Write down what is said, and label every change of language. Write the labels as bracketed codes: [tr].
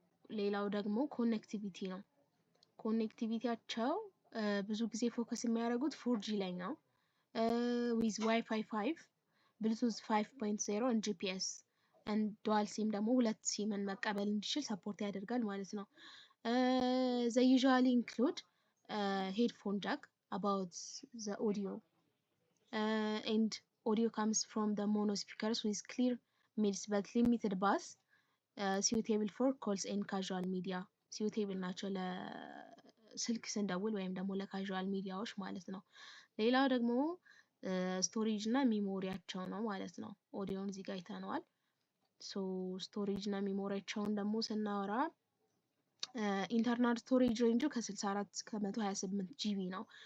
[am] ሌላው ደግሞ ኮኔክቲቪቲ ነው። ኮኔክቲቪቲያቸው ብዙ ጊዜ ፎከስ የሚያደርጉት 4G ላይ ነው። ዊዝ ዋይፋይ 5 ብሉቱዝ 5.0 and GPS and ዱዋል ሲም ደግሞ 2 ሲምን መቀበል እንዲችል ሰፖርት ያደርጋል ማለት ነው። [en] they usually include headphone jack about the audio and audio comes from the mono speakers with clear mids but limited bass. suitable for calls and casual media. [am] suitable ናቸው ለስልክ ስንደውል ወይም ደግሞ ለካዥዋል ሚዲያዎች ማለት ነው። ሌላው ደግሞ ስቶሬጅ እና ሚሞሪያቸው ነው ማለት ነው። ኦዲዮን እዚህ ጋር አይተነዋል። ስቶሬጅ እና ሚሞሪያቸውን ደግሞ ስናወራ ኢንተርናል ስቶሬጅ ሬንጁ ከ64 እስከ 128 ጂቢ ነው።